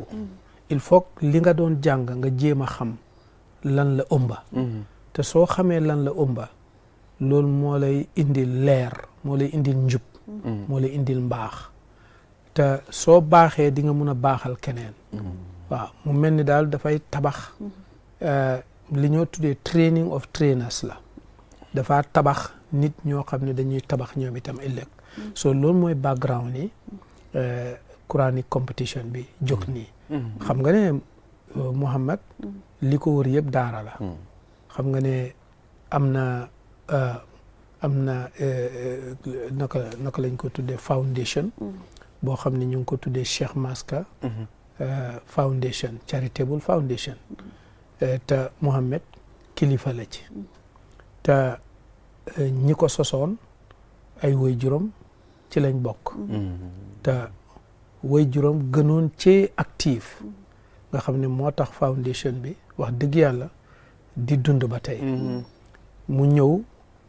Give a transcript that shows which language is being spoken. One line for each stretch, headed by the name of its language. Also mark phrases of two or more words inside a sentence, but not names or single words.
French: il faut
Wolof: li nga doon jàng nga jéem a xam lan la ëmba te soo xamee lan la ëmba loolu moo lay indil leer moo lay indil njub moo lay indil mbaax te soo baaxee di nga mun a baaxal keneen waaw mu mel ni daal dafay tabax li ñoo tuddee
English: training of trainers
Wolof: la dafa tabax nit ñoo xam ne dañuy tabax ñoom itam ëllëg so loolu mooy background ni
English: Quranic competition
Wolof: bi jóg nii xam nga ne Muhammad li ko wër yëpp daara la xam nga ne am na naka lañ ko tuddee foundation boo xam ne ñu ngi ko tuddee Cheikh Maska foundation
English: charitable foundation
Wolof: te Muhammad kilifa la ci te ñi ko sosoon ay waajuram ci lañ bokk te waajuram gënoon ci actif nga xam ne moo tax foundation bi wax dëgg yàlla di dund ba tey mu ñëw